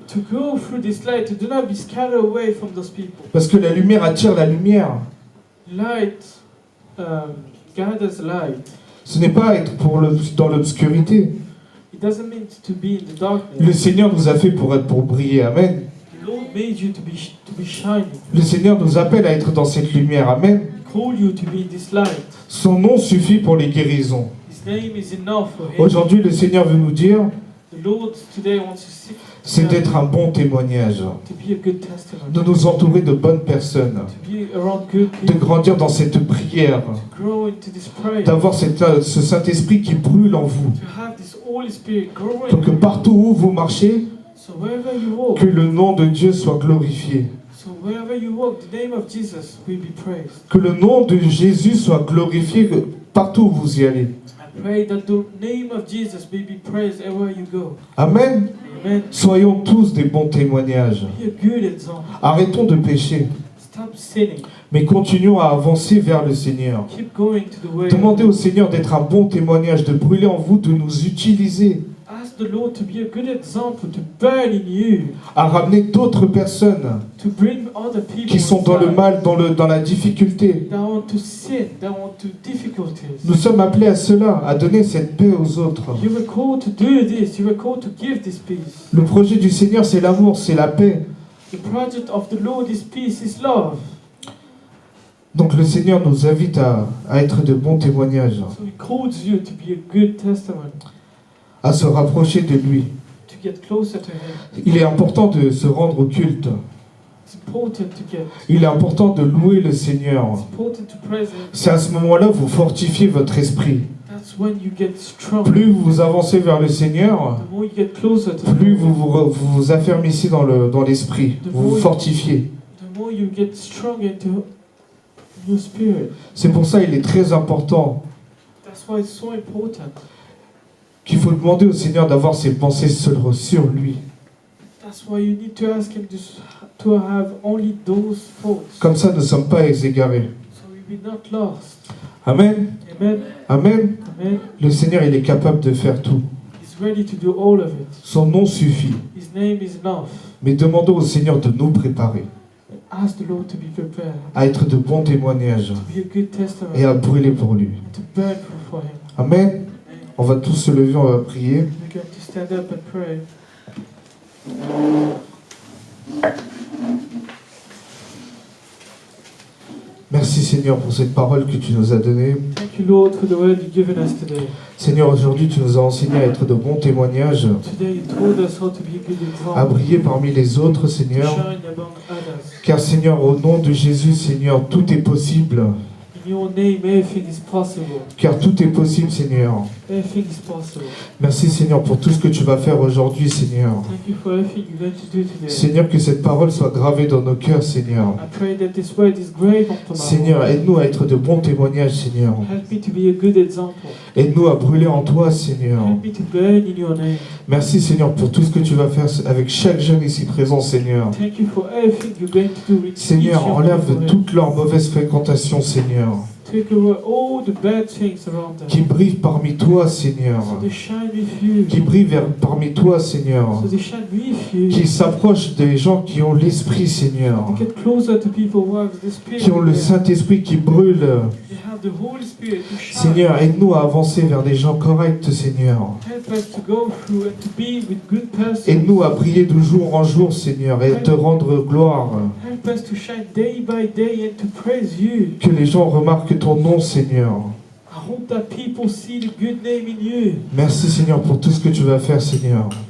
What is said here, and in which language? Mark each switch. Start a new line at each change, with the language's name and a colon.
English: To go through this light, do not be scattered away from those people.
French: Parce que la lumière attire la lumière.
English: Light gathers light.
French: Ce n'est pas être dans l'obscurité.
English: It doesn't mean to be in the darkness.
French: Le Seigneur nous a fait pour briller. Amen.
English: The Lord made you to be shining.
French: Le Seigneur nous appelle à être dans cette lumière. Amen.
English: He called you to be in this light.
French: Son nom suffit pour les guérisons.
English: His name is enough for him.
French: Aujourd'hui, le Seigneur veut nous dire,
English: The Lord today wants to
French: c'est d'être un bon témoignage,
English: to be a good testimony.
French: de nous entourer de bonnes personnes,
English: To be around good
French: de
English: people.
French: grandir dans cette prière,
English: To grow into this prayer.
French: d'avoir ce Saint-Esprit qui brûle en vous,
English: To have this Holy Spirit growing.
French: pour que partout où vous marchez,
English: So wherever you walk,
French: que le nom de Dieu soit glorifié,
English: so wherever you walk, the name of Jesus will be praised.
French: que le nom de Jésus soit glorifié partout où vous y allez.
English: I pray that the name of Jesus may be praised everywhere you go.
French: Amen. Amen. Soyons tous des bons témoignages.
English: Be a good example.
French: Arrêtons de pécher,
English: Stop sinning.
French: mais continuons à avancer vers le Seigneur.
English: Keep going to the way.
French: Demandez au Seigneur d'être un bon témoignage, de brûler en vous, de nous utiliser.
English: Ask the Lord to be a good example, to burn in you,
French: à ramener d'autres personnes
English: to bring other people
French: qui sont dans le
English: inside,
French: mal, dans la difficulté.
English: that want to sin, that want to difficulties.
French: Nous sommes appelés à cela, à donner cette paix aux autres.
English: You were called to do this. You were called to give this peace.
French: Le projet du Seigneur, c'est l'amour, c'est la paix.
English: The project of the Lord is peace, is love.
French: Donc le Seigneur nous invite à être de bons témoignages,
English: So He calls you to be a good testament,
French: à se rapprocher de lui.
English: to get closer to Him.
French: Il est important de se rendre au culte.
English: It's important to get.
French: Il est important de louer le Seigneur.
English: It's important to praise Him.
French: C'est à ce moment-là que vous fortifiez votre esprit.
English: That's when you get strong.
French: Plus vous avancez vers le Seigneur,
English: The more you get closer to
French: plus
English: Him,
French: vous affermissez dans l'esprit. Vous vous fortifiez.
English: the more you get strong into your spirit.
French: C'est pour ça qu'il est très important
English: That's why it's so important.
French: qu'il faut demander au Seigneur d'avoir ses pensées sur lui.
English: That's why you need to ask Him to have only those thoughts,
French: Comme ça, nous ne sommes pas égarés.
English: so we be not lost.
French: Amen. Amen. Amen. Amen. Le Seigneur, il est capable de faire tout.
English: He's ready to do all of it.
French: Son nom suffit.
English: His name is enough.
French: Mais demandons au Seigneur de nous préparer
English: Ask the Lord to be prepared,
French: à être de bons témoignages
English: to be a good testament,
French: et à brûler pour lui.
English: and to burn for Him.
French: Amen. On va tous se lever, on va prier.
English: We're going to stand up and pray.
French: Merci Seigneur pour cette parole que tu nous as donnée.
English: Thank you, Lord, for the word you've given us today.
French: Seigneur, aujourd'hui tu nous as enseigné à être de bons témoignages,
English: Today you told us how to be a good
French: à
English: example,
French: briller parmi les autres,
English: to
French: Seigneur.
English: shine among others.
French: Car Seigneur, au nom de Jésus, Seigneur, tout est possible.
English: In your name, everything is possible.
French: Car tout est possible, Seigneur.
English: Everything is possible.
French: Merci Seigneur pour tout ce que tu vas faire aujourd'hui, Seigneur.
English: Thank you for everything you're going to do today.
French: Seigneur, que cette parole soit gravée dans nos cœurs, Seigneur.
English: I pray that this word is grave onto my
French: Seigneur,
English: heart.
French: aide-nous à être de bons témoignages, Seigneur.
English: Help me to be a good example.
French: Aide-nous à brûler en toi, Seigneur.
English: Help me to burn in your name.
French: Merci, Seigneur, pour tout ce que tu vas faire avec chaque jeune ici présent, Seigneur.
English: Thank you for everything you're going to do with
French: Seigneur,
English: each young
French: enlève
English: people.
French: toute leur mauvaise fréquentation, Seigneur.
English: Take away all the bad things around them.
French: Qui brille parmi toi, Seigneur.
English: So they shine with you.
French: Qui brille parmi toi, Seigneur.
English: So they shine with you.
French: Qui s'approche des gens qui ont l'Esprit, Seigneur.
English: They get closer to people who have the Spirit.
French: Qui ont le
English: in them.
French: Saint-Esprit qui brûle.
English: They have the Holy Spirit to shine.
French: Seigneur, aide-nous à avancer vers des gens corrects, Seigneur.
English: Help us to go through and to be with good persons.
French: Aide-nous à briller de jour en jour, Seigneur, et te rendre gloire.
English: Help us to shine day by day and to praise you.
French: Que les gens remarquent ton nom, Seigneur.
English: I hope that people see the good name in you.
French: Merci, Seigneur, pour tout ce que tu vas faire, Seigneur.